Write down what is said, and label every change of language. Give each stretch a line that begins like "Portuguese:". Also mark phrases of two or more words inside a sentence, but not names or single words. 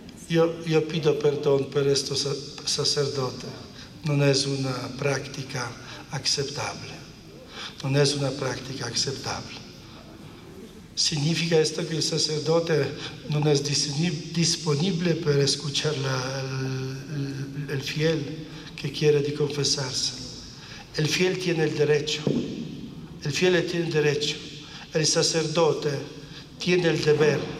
Italian: Io
Spanish: pido perdón
Italian: per questo sacerdote, non è una pratica accettabile, non è una pratica accettabile.
Spanish: Significa esto que el sacerdote no es disponible para escuchar el fiel que quiere de confesarse. El fiel tiene el derecho, el sacerdote tiene el deber.